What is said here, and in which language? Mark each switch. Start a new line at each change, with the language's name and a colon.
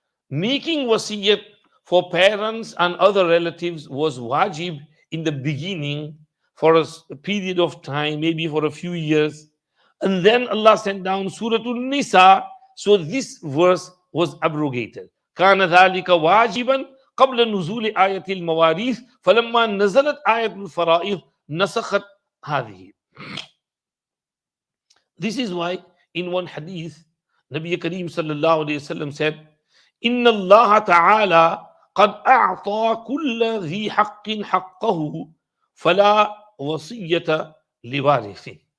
English: Making wasiyat for parents and other relatives was wajib in the beginning for a period of time, maybe for a few years. And then Allah sent down Surah Nisa, so this verse was abrogated.
Arabic: كان ذلك واجبا قبل نزول آية المواريث فلما نزلت آية الفرائض نسخت هذه.
English: This is why in one hadith Nabi Kareem sallallahu alayhi wasallam said,
Arabic: إن الله تعالى قد أعطى كل ذي حق حقه فلا وصية لوارث.